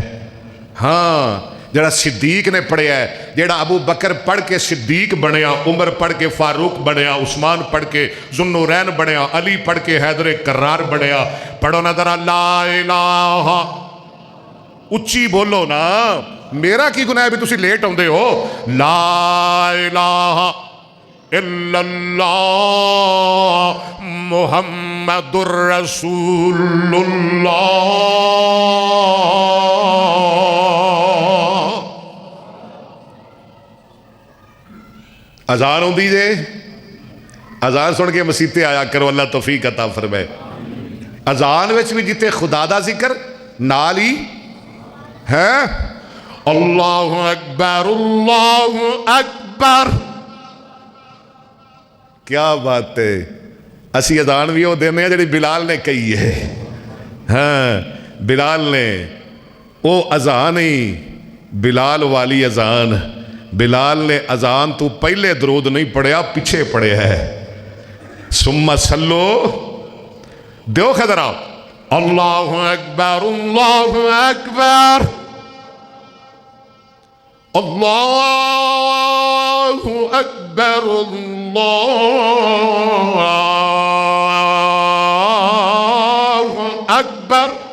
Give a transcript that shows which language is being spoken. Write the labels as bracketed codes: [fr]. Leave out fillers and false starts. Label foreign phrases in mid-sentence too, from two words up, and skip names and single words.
[pa] ہاں، جیہڑا صدیق نے پڑھیا ہے، جیہڑا ابو بکر پڑھ کے صدیق بنیا، عمر پڑھ کے فاروق بنیا، عثمان پڑھ کے ذوالنورین بنیا، علی پڑھ کے حیدر کرار بنیا. پڑھو نظر [ar] لا إله, [pa] اچی بولو نا، میرا کی گناہ ہے بھی تسی لیٹ آؤندے ہو. [ar] لا إله إلا الله محمد رسول الله. [pa] اذان ہوندی جے، اذان سن کے مسیتے آیا کرو، اللہ توفیق عطا فرمائے. اذان وچ بھی جتھے خدا دا ذکر نال ہی ہے, [ar] الله أكبر الله أكبر. [pa] کیا بات ہے، اسی اذان بھی وہ دینے جی بلال نے کہی ہے. ہاں، بلال نے وہ اذان ہی، بلال والی اذان، بلال نے اذان تو پہلے درود نہیں پڑھیا، پیچھے پڑھے ہے. [ar] ثم صلوا، دو خدرا الله أكبر الله أكبر الله أكبر الله أكبر.